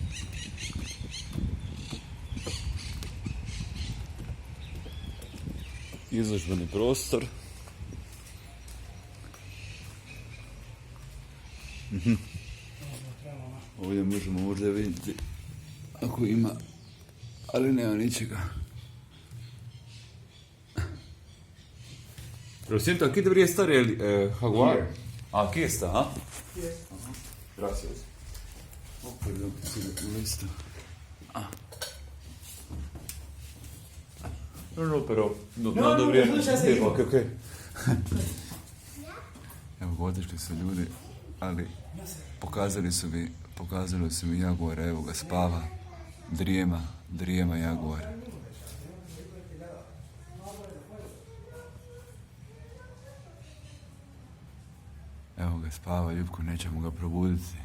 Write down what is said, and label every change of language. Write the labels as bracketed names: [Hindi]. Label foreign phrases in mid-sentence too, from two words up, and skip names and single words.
[Croatian] Izložbeni prostor. Ovdje možemo možda vidjeti ako ima, ali nema ničega. [Spanish] Lo siento, aquí debería estar el jaguar. Aquí está, ¿ah? [English] Yes. [Spanish] Gracias. Oh, perdón, si le molesto. No, pero no debería... Ok. [Croatian] Evo, otišli su ljudi, ali pokazali su mi jaguara, evo ga, spava, drijema jaguar. Evo ga, spava, ljubko, nećemo ga probuditi.